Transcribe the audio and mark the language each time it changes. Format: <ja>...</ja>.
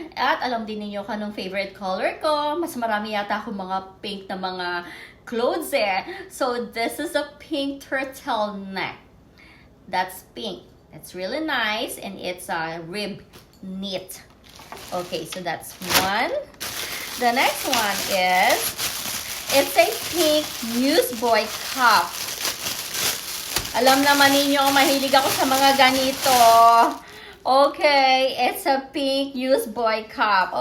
<tl>At alam din ninyo kung anong favorite color ko. Mas marami yata akong mga pink na mga clothes</tl> <en>So, this is a pink turtleneck. That's pink. It's really nice and it's a rib knit. Okay, so that's one. The next one is, it's a pink newsboy cup.</en> <tl>Alam naman ninyo, mahilig ako sa mga ganito.</tl> <en>Okay, it's a pink newsboy cup.</en>